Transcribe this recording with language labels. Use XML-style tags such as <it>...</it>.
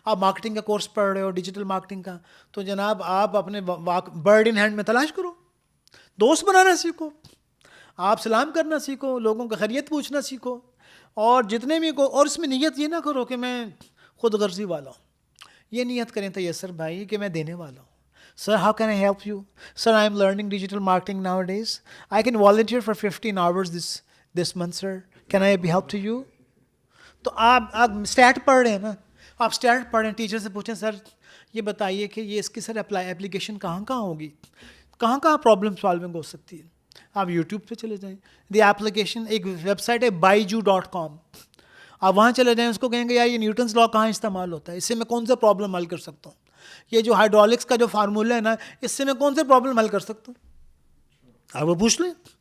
<ur>آپ مارکیٹنگ کا کورس پڑھ رہے ہو, ڈیجیٹل مارکیٹنگ کا, تو جناب آپ اپنے</ur> <en>bird in hand</en> <ur>میں تلاش کرو. دوست بنانا سیکھو, آپ سلام کرنا سیکھو, لوگوں کا خیریت پوچھنا سیکھو. اور جتنے بھی اور اس میں نیت یہ نہ کرو کہ میں خود غرضی والا ہوں. یہ نیت کریں تیسر بھائی کہ میں دینے والا ہوں.</ur> <en>Sir, how can I help you? Sir, I am learning digital marketing nowadays. I can volunteer for 15 hours this month, sir. Can I be help to you?</en> <ur>تو آپ اسٹیٹ پڑھ رہے ہیں نا, آپ اسٹیٹ پڑھ رہے ہیں, ٹیچر سے پوچھیں سر یہ بتائیے کہ یہ اس کی سر اپلیکیشن کہاں ہوگی, کہاں پرابلم سالونگ ہو سکتی ہے. آپ یوٹیوب پہ چلے جائیں, دی ایپلیکیشن, ایک ویب سائٹ ہے byju.com, آپ وہاں چلے جائیں, اس کو کہیں گے یار یہ نیوٹنز لا کہاں استعمال ہوتا ہے, اس سے میں کون سا پرابلم حل کر سکتا ہوں, یہ جو ہائیڈرولکس کا جو فارمولہ ہے نا اس سے میں کون سے پرابلم حل کر سکتا ہوں. آپ وہ پوچھ لیں.</ur>